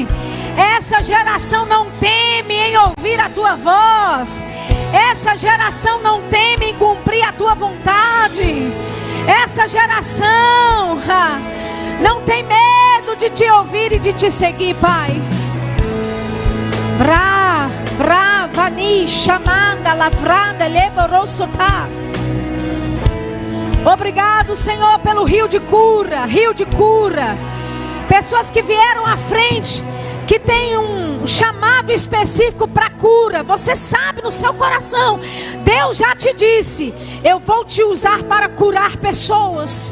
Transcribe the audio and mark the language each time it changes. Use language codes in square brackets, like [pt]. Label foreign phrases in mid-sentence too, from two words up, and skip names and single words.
[pt] Essa geração não teme em ouvir a tua voz. Essa geração não teme em cumprir a tua vontade. Essa geração não tem medo de te ouvir e de te seguir, Pai. Bravani, chamanda, lavranda, levorosotá. Obrigado, Senhor, pelo rio de cura. Pessoas que vieram à frente, que tem um chamado específico para cura. Você sabe no seu coração, Deus já te disse: eu vou te usar para curar pessoas.